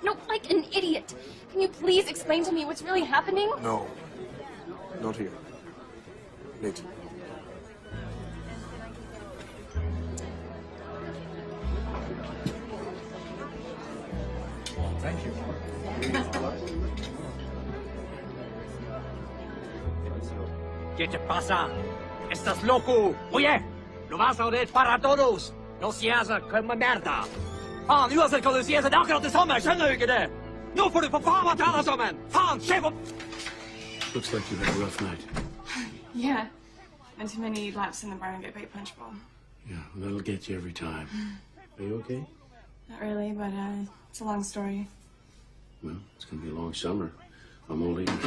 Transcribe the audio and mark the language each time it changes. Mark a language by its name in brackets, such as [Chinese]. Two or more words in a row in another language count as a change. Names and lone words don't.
[English] No, like an idiot. Can you please explain to me what's really happening? No. Not here. Later. Thank you. [Spanish] ¿Qué te pasa? ¿Estás loco? Oye, lo vas a oír para todos. No seas como merda. [Norwegian] Fan, uansett hva du sier, så det er akkurat det samme. Skjønner du ikke det? Nå får du for faen meg ta deg sammen. Faen, sjef opp! [English] Looks like you had a rough night. Yeah. And too many laps in the barn and get bait punch bowl. Yeah, well, that'll get you every time. Are you okay? Not really, but it's a long story. Well, it's gonna be a long summer. I'm all ears.